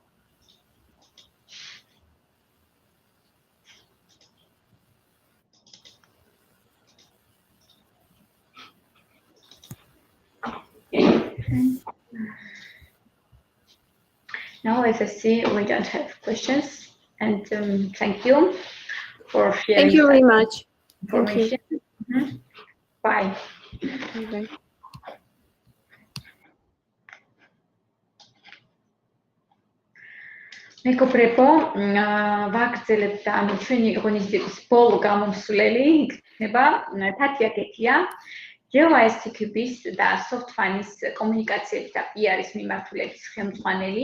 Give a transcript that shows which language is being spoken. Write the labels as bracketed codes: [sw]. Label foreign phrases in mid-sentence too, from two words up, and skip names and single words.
[en] Now, as I see, we don't have questions, and thank you for sharing. Thank you very much. Information. Bye. Bye. [ka] მეგობრებო, ვაგრძელებთ და ანუ ჩვენი ღონისძიების ბოლო გამომსვლელი იქნება თათია გეთია, GeoSTQB-ის და SoftFun-ის კომუნიკაციების და PR-ის მიმართულების ხელმძღვანელი.